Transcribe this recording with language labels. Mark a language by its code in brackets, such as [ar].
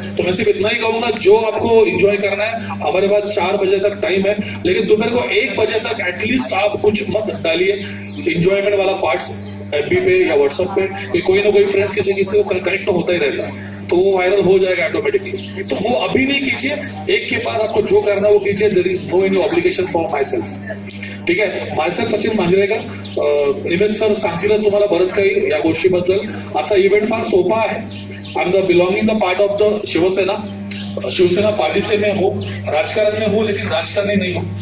[hi] तो मैं सिर्फ इतना ही कहूंगा, जो आपको एंजॉय करना है, हमारे पास 4 बजे तक टाइम है, लेकिन दोपहर को 1 बजे तक एटलीस्ट आप कुछ मत डालिए एंजॉयमेंट वाला पार्ट्स FB पे या व्हाट्सएप पे, कि कोई ना कोई फ्रेंड्स किसी किसी को कनेक्ट होता ही रहता है, तो वो वायरल हो जाएगा ऑटोमेटिकली. तो वो अभी नहीं कीजिए, एक के बाद आपको जो करना है वो कीजिए. [en] There is no any obligation for myself. [mr] ठीक आहे. मायसेल्फ सचिन मांजरेकर. निमेश सर सांगतीलच तुम्हाला बरंच काही या गोष्टीबद्दल. आजचा इव्हेंट फार सोपा आहे. [en] I am the belonging the part of the Shiv Sena party [hi] से मैं हूँ, राजकारण में हूँ, लेकिन राजकारणी नहीं हूँ.